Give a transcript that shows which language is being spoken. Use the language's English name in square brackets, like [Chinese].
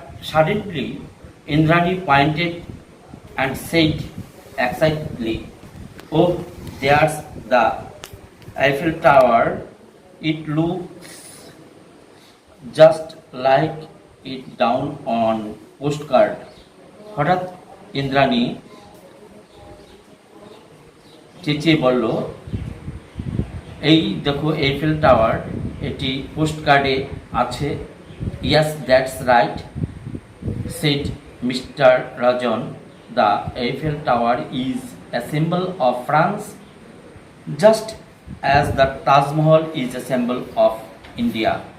[English] Suddenly, Indrani pointed and said excitedly, "Oh, there's the Eiffel Tower. It looks just like it down on postcard." [Bangla] হঠাৎ ইন্দ্রাণী চেঁচিয়ে বলল, এই দেখো Eiffel tower, এটি পোস্টকার্ডে আছে. [English] "Yes, that's right," said Mr. Rajan. "The Eiffel Tower is a symbol of France, just as the Taj Mahal is a symbol of India."